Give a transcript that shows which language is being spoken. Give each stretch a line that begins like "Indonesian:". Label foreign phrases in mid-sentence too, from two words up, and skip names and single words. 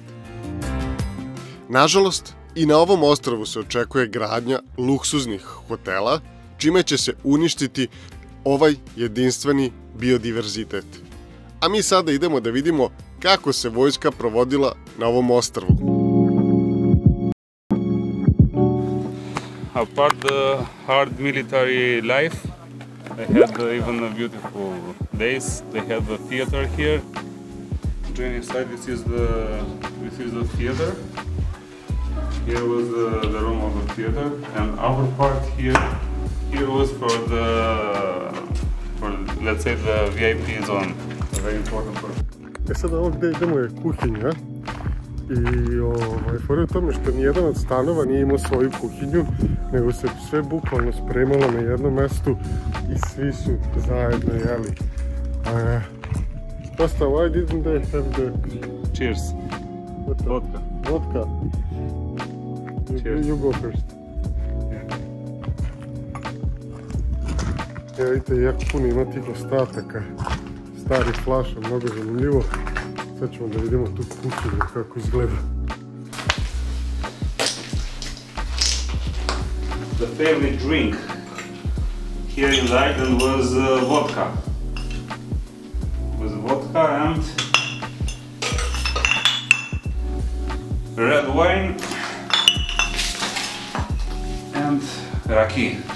Serbian: Nažalost, i na ovom ostrvu se očekuje gradnja luksuznih hotela, čime će se uništiti ovaj jedinstveni biodiverzitet. A mi sada idemo da vidimo kako se vojska provodila na ovom ostrvu.
English: Apart the hard military life, they had even beautiful days. They had the theater here. Join inside. This is the theater. Here was the room of the theater, and our part here was for let's say the VIP zone, a very important part.
Serbian: Sad ovo gdje idemo je kuhinja i fora je u tome što nijedan od stanova nije imao svoju kuhinju, nego se sve bukvalno spremalo na jednom mestu i svi su zajedno jeli.
English: Costa, why didn't they have the... Cheers. Vodka. Vodka. Cheers. You go first.
Serbian: Evo vidite, jako puno ima tih ostataka starih flaša, mnogo zanimljivo. Sad ćemo da vidimo tu kuću kako izgleda.
English: The favorite drink here in Leiden was vodka. And red wine and raki.